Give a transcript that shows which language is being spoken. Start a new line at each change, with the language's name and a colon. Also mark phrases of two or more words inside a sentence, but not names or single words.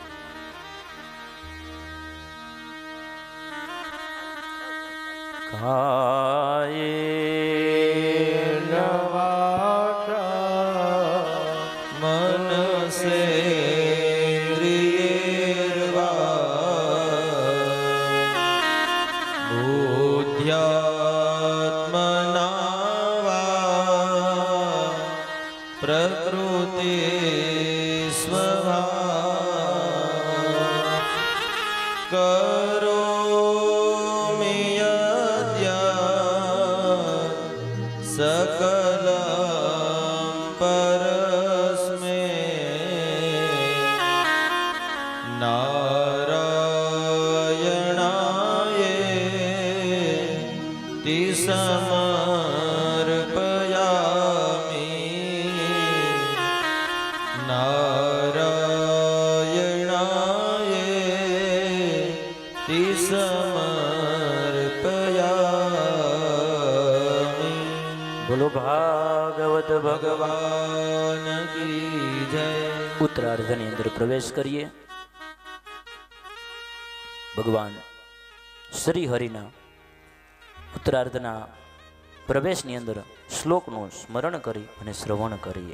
Sanskrit: કાયેન વાચા મનસેન્દ્રિયેર્વા બુદ્ધ્યાત્મના વા પ્રકૃતિ સ્વભાવ सकलं परस्मै नारायणायेति समर्पयामि नारायणायेति समर्पयामि।
Gujarati: बोलो બોલો ભાગવત
Hindi: भगवान की जय.
Gujarati: ઉત્તરાર્ધની અંદર પ્રવેશ કરીએ. ભગવાન શ્રી હરિના ઉત્તરાર્ધના પ્રવેશની અંદર શ્લોકનું સ્મરણ કરી અને શ્રવણ કરીએ.